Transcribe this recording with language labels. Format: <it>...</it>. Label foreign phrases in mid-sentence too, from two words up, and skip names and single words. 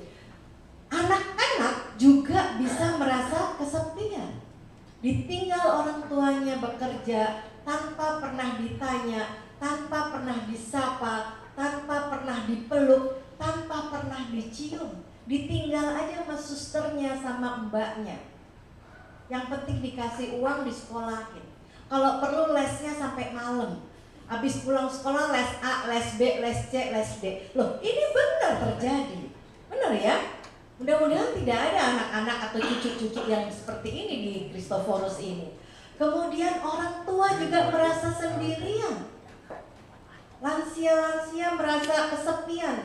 <id>Anak-anak juga bisa merasa kesepian, ditinggal orang tuanya bekerja tanpa pernah ditanya, tanpa pernah disapa, tanpa pernah dipeluk, tanpa pernah dicium. Ditinggal aja sama susternya, sama mbaknya. Yang penting dikasih uang, disekolahin. Kalau perlu lesnya sampai malam. Habis pulang sekolah les A, les B, les C, les D. Loh, ini benar terjadi. Benar ya? Mudah-mudahan tidak ada anak-anak atau cucu-cucu yang seperti ini di Christophorus ini. Kemudian orang tua juga merasa sendirian. Lansia-lansia merasa kesepian.</id>